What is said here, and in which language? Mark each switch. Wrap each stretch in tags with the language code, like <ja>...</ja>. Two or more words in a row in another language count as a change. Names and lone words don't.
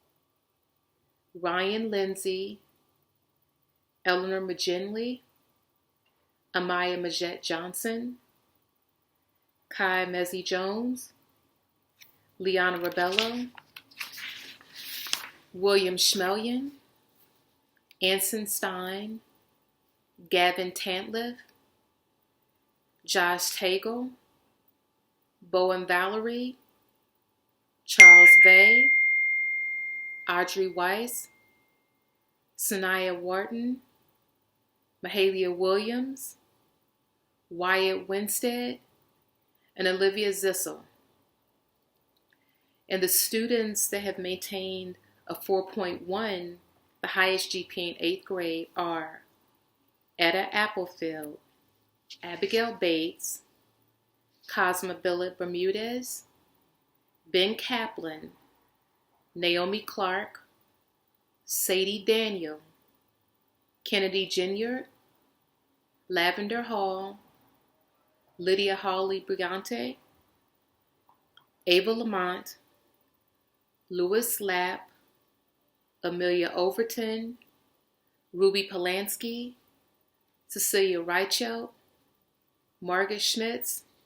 <en>Ryan Lindsay, Eleanor McGinley, Amaya Majette Johnson, Kai Mezzi Jones, Liana Rebello, William Schmelian, Anson Stein, Gavin Tantliff, Josh Tagle, Bowen Valerie, Charles Vay, Audrey Weiss, Sanaya Wharton, Mahalia Williams, Wyatt Winstead, and Olivia Zissel. And the students that have maintained a 4.1, the highest GPA in 8th grade, are Etta Applefield, Abigail Bates, Cosma Billet Bermudez, Ben Kaplan, Naomi Clark, Sadie Daniel, Kennedy Ginyard, Lavender Hall, Lydia Hawley Brigante, Ava Lamont, Louis Lapp, Amelia Overton, Ruby Polanski, Cecilia Reichelt, Margaret Schmitz,</en>